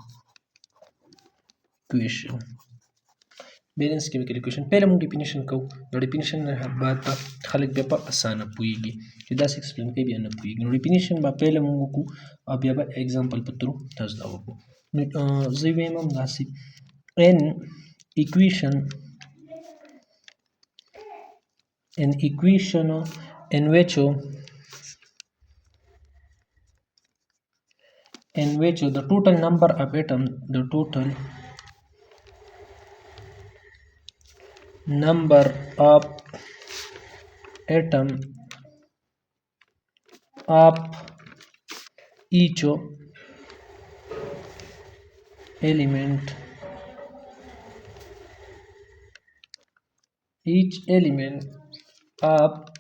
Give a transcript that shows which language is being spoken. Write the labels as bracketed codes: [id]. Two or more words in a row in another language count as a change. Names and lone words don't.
[en] equation balance chemical equation [ps] پہله موږ ډیفینیشن کوو. نو ډیفینیشن نه بعد خلک بیا په اسانه پوهیږي چې داسې ایکسپلین کوي بیا نه پوهیږي. نو ډیفینیشن به پہله موږ وکړو او بیا به اگزامپل په ترو تاسو ته وکړو. نو زه وایم هم داسې [en] an equation in which the total number of atoms of each element of